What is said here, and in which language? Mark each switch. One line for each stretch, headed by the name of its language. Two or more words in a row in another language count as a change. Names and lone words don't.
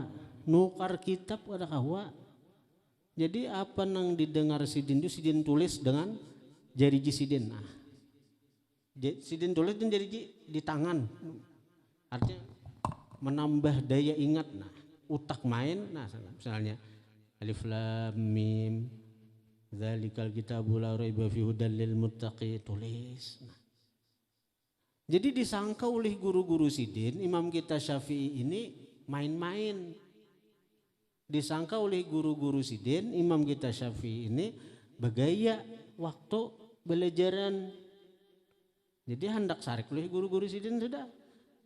Banjar: Nukar kitab kada kawa. Jadi apa nang didengar Sidin itu Sidin tulis dengan jari Sidin. Nah, Sidin tulis dan jari di tangan. Artinya menambah daya ingat. Nah, utak main. Nah, misalnya
Arabic: ألف لام ميم ذلك الكتاب لا ريب فيه هدى للمتقين,
Banjar: tulis. Nah, jadi disangka oleh guru-guru Sidin, imam kita Syafi'i ini main-main. Disangka oleh guru-guru Sidin, imam kita Syafi'i ini bergaya waktu belajaran. Jadi hendak sarik oleh guru-guru Sidin sudah.